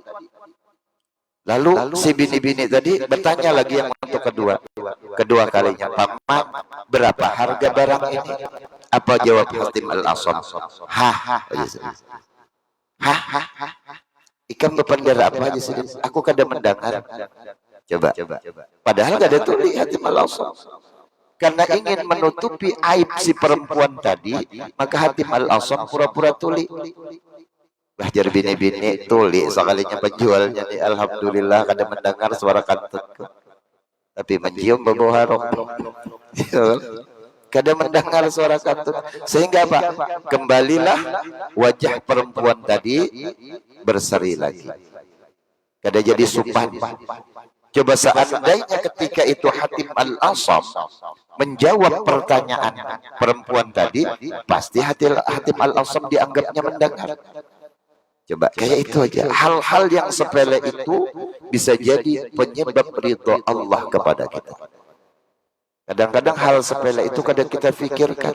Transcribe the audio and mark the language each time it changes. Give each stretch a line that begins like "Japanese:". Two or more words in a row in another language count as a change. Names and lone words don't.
Indonesian: Lalu si bini-bini tadi bertanya lagi yang untuk kedua kalinya, paman berapa harga barang ini? Apa jawab Hatim Al-Asam?
Banjar: Ikam berpendera apa aja sih? Aku kada mendengar. Coba. Padahal kada tuli Hatim Al-Asam.
Indonesian: Karena ingin menutupi aib si perempuan tadi, maka Hatim Al-Asam pura-pura tuli.
Banjar: Bajar bini-bini tuli sekalinya penjualnya nih alhamdulillah kada mendengar suara kantutku tapi mencium bau harum kada mendengar suara kantut sehingga apa kembalilah wajah perempuan tadi berseri lagi kada jadi supan.
Indonesian: Coba seandainya ketika itu Hatim Al-Asam menjawab pertanyaan perempuan tadi pasti Hatim Al-Asam dianggapnya mendengar. Coba kayak itu aja. Hal-hal yang sepele itu bisa jadi penyebab ridho Allah kepada kita. Kadang-kadang hal sepele itu kadang kita pikirkan.